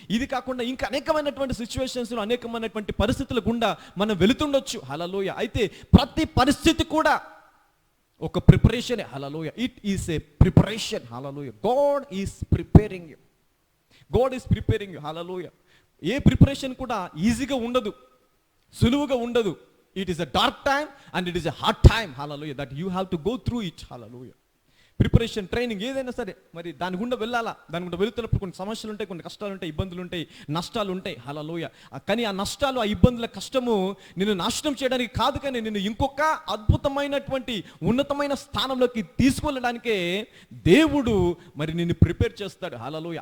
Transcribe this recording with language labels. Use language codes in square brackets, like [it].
[te] ఇది కాకుండా ఇంకా అనేకమైనటువంటి సిచ్యువేషన్స్లో, అనేకమైనటువంటి పరిస్థితుల గుండా మనం వెళుతుండొచ్చు. హల్లెలూయా. అయితే ప్రతి పరిస్థితి కూడా ఒక preparation. [en] Hallelujah. It is a preparation. Hallelujah. God is preparing you. God is preparing you. Hallelujah. [te] ఏ preparation కూడా ఈజీగా ఉండదు, సులువుగా ఉండదు. [en] It is a dark time and it is a hard time. Hallelujah. That you have to go through it. Hallelujah. [te] Preparation, training ఏదైనా సరే మరి దాని గుండా వెళ్ళాలా. దాని గుండా వెళుతున్నప్పుడు కొన్ని సమస్యలు ఉంటాయి, కొన్ని కష్టాలు ఉంటాయి, ఇబ్బందులు ఉంటాయి, నష్టాలు ఉంటాయి. హల్లెలూయా. కానీ ఆ నష్టాలు, ఆ ఇబ్బందుల, కష్టము నిన్ను నాశనం చేయడానికి కాదు, కానీ నిన్ను ఇంకొక అద్భుతమైనటువంటి ఉన్నతమైన స్థానంలోకి తీసుకెళ్ళడానికే దేవుడు మరి నిన్ను ప్రిపేర్ చేస్తాడు. హల్లెలూయా.